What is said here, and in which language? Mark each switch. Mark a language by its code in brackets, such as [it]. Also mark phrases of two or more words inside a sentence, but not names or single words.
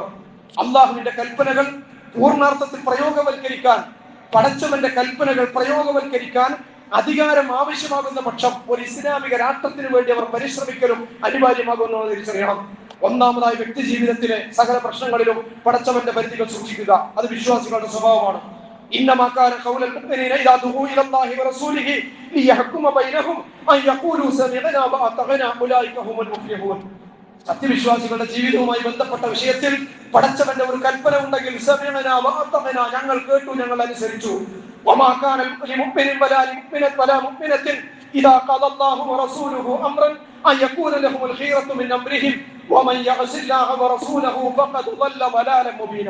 [ml] അള്ളാഹുവിന്റെ കൽപ്പനകൾ പൂർണ്ണാർത്ഥത്തിൽ പ്രയോഗവൽക്കരിക്കാൻ, പടച്ചവന്റെ കൽപ്പനകൾ പ്രയോഗവൽക്കരിക്കാൻ അധികാരം ആവശ്യമാകുന്ന പക്ഷം ഒരു ഇസ്ലാമിക രാഷ്ട്രത്തിന് വേണ്ടി അവർ പരിശ്രമിക്കലും അനിവാര്യമാകുന്നു തിരിച്ചറിയണം. ഒന്നാമതായി, വ്യക്തി ജീവിതത്തിലെ സകല പ്രശ്നങ്ങളിലും പടച്ചവന്റെ പരിധികൾ സൂക്ഷിക്കുക. അത് വിശ്വാസികളുടെ സ്വഭാവമാണ്. [ar] إنما كان قول المؤمنين إذا دعوا إلى الله ورسوله ليحكم بينهم أن يقولوا سمعنا وأطعنا أولئك هم المفلحون. [ml] സത്യവിശ്വാസികളുടെ ജീവിതവുമായി ബന്ധപ്പെട്ട വിഷയത്തിൽ പടച്ചവന്റെ ഒരു കൽപ്പന ഉണ്ടെങ്കിൽ [ar] سمعنا وأطعنا, [ml] ഞങ്ങൾ കേട്ടു, ഞങ്ങൾ അനുസരിച്ചു. [ar] وما كان لمؤمن ولا مؤمنة إذا قضى الله ورسوله أمرا أن يكون له الخيرة من أمرهم ومن يعص الله ورسوله فقد ضل ضلالا مبينا.